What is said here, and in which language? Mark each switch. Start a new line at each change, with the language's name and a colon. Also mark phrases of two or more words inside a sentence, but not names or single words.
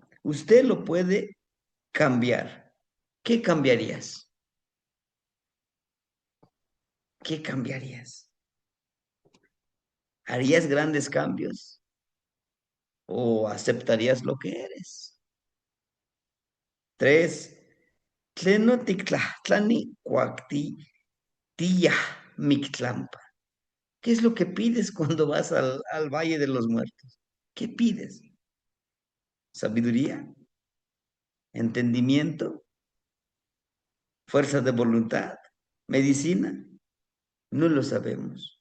Spanish: Usted lo puede cambiar. ¿Qué cambiarías? ¿Qué cambiarías? ¿Harías grandes cambios o aceptarías lo que eres? 3.
Nahuatl languages: Tlenotictlahtlani cuacti tiyah mictlampa.
Spanish: ¿Qué es lo que pides cuando vas al Valle de los Muertos? ¿Qué pides? ¿Sabiduría? ¿Entendimiento? ¿Fuerza de voluntad? ¿Medicina? No lo sabemos.